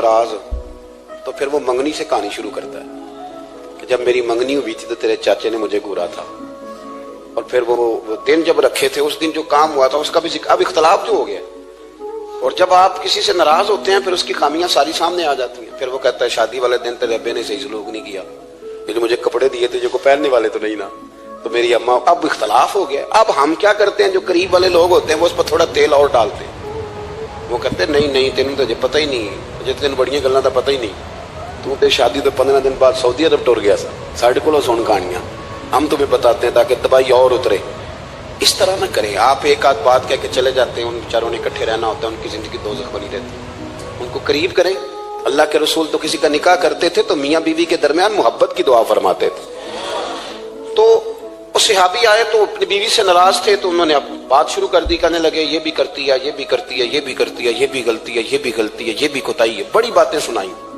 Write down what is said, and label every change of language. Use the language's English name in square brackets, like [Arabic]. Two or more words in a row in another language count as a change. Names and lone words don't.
[Urdu] ناراض تو پھر وہ منگنی سے کہانی شروع کرتا ہے کہ جب میری منگنی ہوئی تھی تو تیرے چاچے نے مجھے گورا تھا، اور پھر وہ دن جب رکھے تھے اس دن جو کام ہوا تھا اس کا بھی ذکر، اب اختلاف جو ہو گیا، اور جب آپ کسی سے ناراض ہوتے ہیں پھر اس کی خامیاں ساری سامنے آ جاتی ہیں، پھر وہ کہتا ہے شادی والے دن تیرے ابے نے صحیح سلوک نہیں کیا، جو مجھے کپڑے دیے تھے جو کو پہننے والے تو نہیں نا، تو میری اماں، اب اختلاف ہو گیا۔ اب ہم کیا کرتے ہیں، جو قریب والے لوگ ہوتے ہیں وہ اس پر تھوڑا تیل اور ڈالتے ہیں، وہ کہتے ہیں [Punjabi] نہیں تینوں تو پتہ ہی نہیں، مجھے تین بڑیاں گلاں تو پتہ ہی نہیں، تو تے شادی تو 15 دن بعد سعودی عرب ٹر گیا سا، ساڈے کولوں سن کہانیاں، [Urdu] ہم تمہیں بتاتے ہیں تاکہ تباہی اور اترے۔ اس طرح نہ کریں، آپ ایک آدھ بات کہہ کے چلے جاتے ہیں، ان بیچاروں نے اکٹھے رہنا ہوتا ہے، ان کی زندگی دوزخ بنی رہتی ہے، ان کو قریب کریں۔ اللہ کے رسول تو کسی کا نکاح کرتے تھے تو میاں بیوی کے درمیان محبت کی دعا فرماتے تھے، تو وہ صحابی آئے تو اپنی بیوی سے ناراض تھے تو انہوں نے اب بات شروع کر دی، کہنے لگے یہ بھی کرتی ہے، یہ بھی کرتی ہے، یہ بھی کرتی ہے، یہ بھی غلطی ہے، یہ بھی غلطی ہے، یہ بھی کوتاہی ہے، بڑی باتیں سنائیں۔